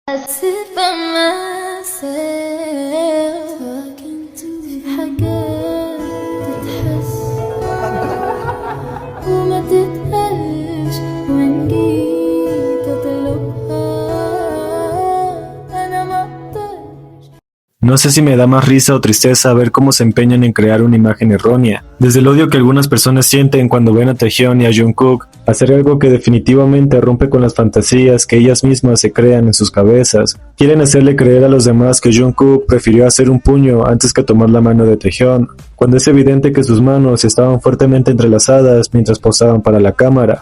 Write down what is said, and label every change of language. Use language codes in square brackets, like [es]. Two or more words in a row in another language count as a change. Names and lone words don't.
[en] sit by myself talking to [ar] حاجات تتحس وما تتقالش وإن جيت أطلبها أنا ما أقدرش. [es] No sé si me da más risa o tristeza ver cómo se empeñan en crear una imagen errónea. Desde el odio que algunas personas sienten cuando ven a Taehyun y a Jungkook hacer algo que definitivamente rompe con las fantasías que ellas mismas se crean en sus cabezas. Quieren hacerle creer a los demás que Jungkook prefirió hacer un puño antes que tomar la mano de Taehyun, cuando es evidente que sus manos estaban fuertemente entrelazadas mientras posaban para la cámara.